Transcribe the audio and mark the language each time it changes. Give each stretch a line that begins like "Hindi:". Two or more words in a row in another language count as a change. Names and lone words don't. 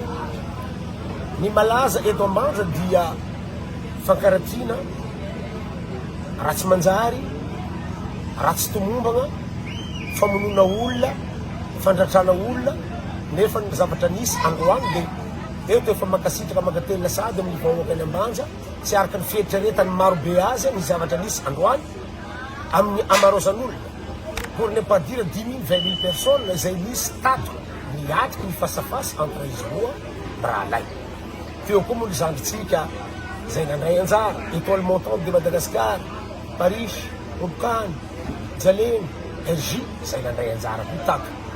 Malagasy: Ny malaza eto Ambanja dia fankaratina, ratsy manjary, ratsy tomombagna, famonona olona, fandratrana olona, nefa ny zavatra nisy androany dia eto efa makasitraka makatelina sady amin'ny vahoaka any Ambanja, tsy araka ny fietreretany marobe azy ny zavatra nisy androany amin'ny amarozan'olona.
French: Pour ne pas dire 10 000, 20 000 personnes
Malagasy: izay nisy tato niatriky ny fasafasy entre izy roa Bralay. Teo koa moa ny zandritsika zay nandray anjara, Étoile Montante de Madagascar, Paris, Robokany, Jaleny, RJ, zay nandray anjara koa tato.